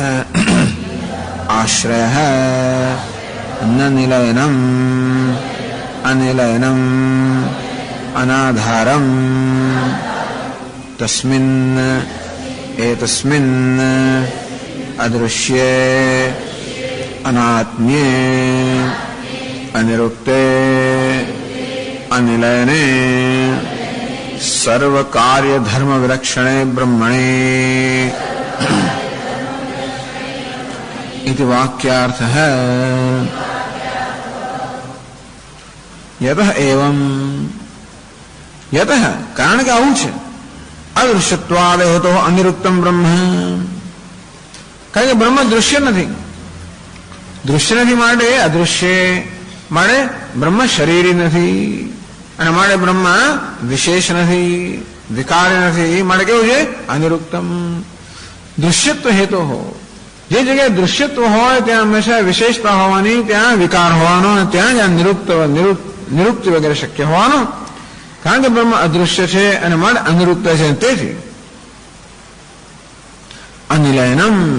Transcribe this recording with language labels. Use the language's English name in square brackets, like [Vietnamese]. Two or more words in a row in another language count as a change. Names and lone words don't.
[Sanskrit] આશ્રયઃ ન નિલયનમ અનિલયનમ અનાધારમ તસ્મિન એતસ્મિન અદૃશ્યે અનાત્મ્યે અનિરુક્તે અનિલયને સર્વ કાર્ય ધર્મ વિલક્ષણે બ્રહ્મણે इति वाक्यार्थः यतः एवं यतः [Gujarati] कारण કે આવું છે [Sanskrit] અદૃશ્યત્વાદ હેતો અનિરુક્તમ [Gujarati] બ્રહ્મ કારણ કે બ્રહ્મ દૃશ્ય નથી માટે અદૃશ્ય માટે બ્રહ્મ શરીરી નથી અને માટે બ્રહ્મ વિશેષ નથી વિકારી નથી માટે કેવું છે અનિરુક્તમ દૃશ્યત્વ હેતુ હો જે જગ્યાએ દૃશ્યત્વ હોય ત્યાં હંમેશા વિશેષતા હોવાની ત્યાં વિકાર હોવાનો અને ત્યાં જ આ નિરુક્તિ વગેરે શક્ય હોવાનો કારણ કે બ્રહ્મ અદૃશ્ય છે અને મન અનિરુક્ત છે તેથી અનિલયનમ